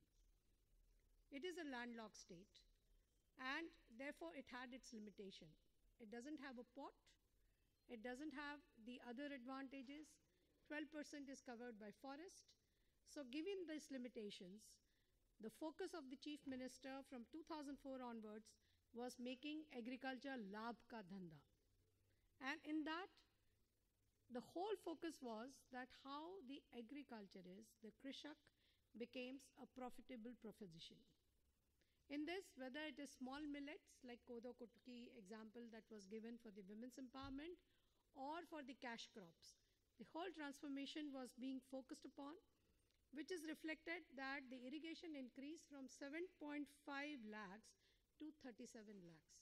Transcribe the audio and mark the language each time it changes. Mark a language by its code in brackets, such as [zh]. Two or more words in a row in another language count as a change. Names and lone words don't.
[en] It is a landlocked state, and therefore it had its limitation. It doesn't have a port, it doesn't have the other advantages, 12% is covered by forest. So given these limitations, the focus of the Chief Minister from 2004 onwards was making agriculture [hi] लाभ का धंधा. [en] And in that, the whole focus was that how the agriculture is, the krishak becomes a profitable proposition. In this, whether it is small millets like Kodo Kutki example that was given for the women's empowerment, or for the cash crops, the whole transformation was being focused upon, which is reflected that the irrigation increased from 7.5 lakhs to 37 lakhs.